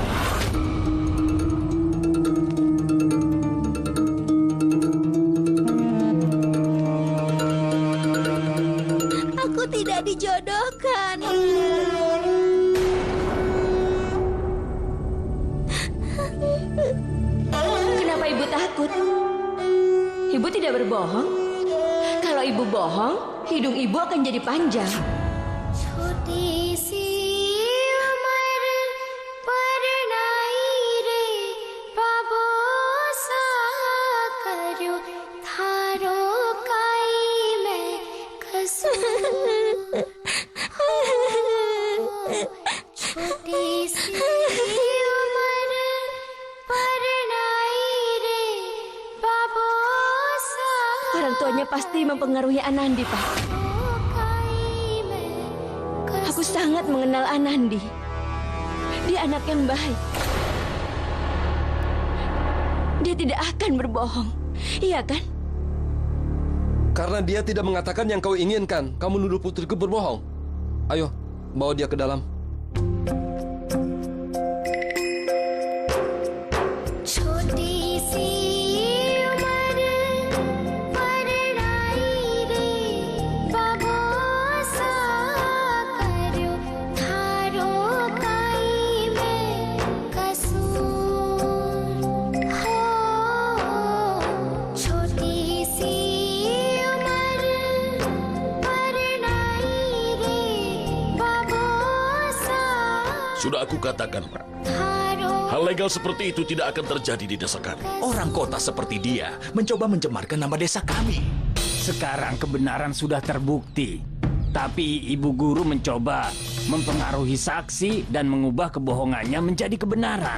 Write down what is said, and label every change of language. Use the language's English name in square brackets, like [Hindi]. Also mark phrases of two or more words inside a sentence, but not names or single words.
[Indonesian] Aku tidak dijodohkan. Kenapa ibu takut? Ibu tidak berbohong. Kalau ibu bohong, hidung ibu akan jadi panjang. [Rajasthani] छोटी सी उम्र पर नाई रे बाबो सा करो थारो काई में कसूर छोटी सी उम्र पर नाई रे बाबो सा [Indonesian] Orang tuanya pasti mempengaruhi Anandi, Pak. Aku sangat mengenal Anandi. Dia anak yang baik. Dia tidak akan berbohong. Iya kan? Karena dia tidak mengatakan yang kau inginkan, kamu nuduh putriku berbohong. Ayo, bawa dia ke dalam. [Rajasthani] छोटी सी उम्र पर नाई रे बाबो सा करो थारो काई में कसूर हो छोटी सी उम्र पर नाई रे बाबो सा [Indonesian] Sudah aku katakan, Pak. Hal legal seperti itu tidak akan terjadi di desa kami. Orang kota seperti dia mencoba mencemarkan nama desa kami. Sekarang kebenaran sudah terbukti. Tapi ibu guru mencoba mempengaruhi saksi dan mengubah kebohongannya menjadi kebenaran.